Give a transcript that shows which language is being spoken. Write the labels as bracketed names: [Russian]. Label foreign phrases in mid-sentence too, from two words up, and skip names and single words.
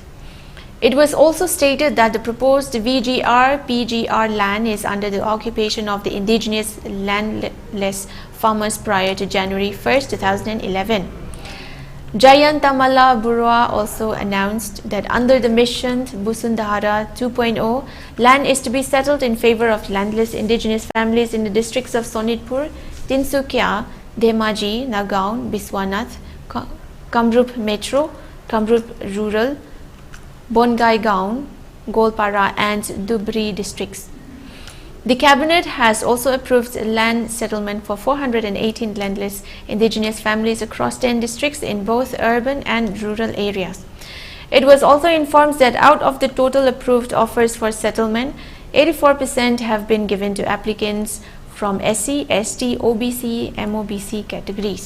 [English] It was also stated that the proposed VGR-PGR land is under the occupation of the indigenous landless farmers prior to January 1, 2011. Jianthuiliu Burua also announced that under the mission Busundhara 2.0, land is to be settled in favor of landless indigenous families in the districts of Sonitpur, Tinsukia, Dhemaji, Nagaon, Biswanath, Kamrup Metro, Kamrup Rural, Bongai Gaon, Golpara and Dhubri districts. The cabinet has also approved land settlement for 418 landless indigenous families across 10 districts in both urban and rural areas. It was also informed that out of the total approved offers for settlement, 84% have been given to applicants from SC, ST, OBC, MOBC categories.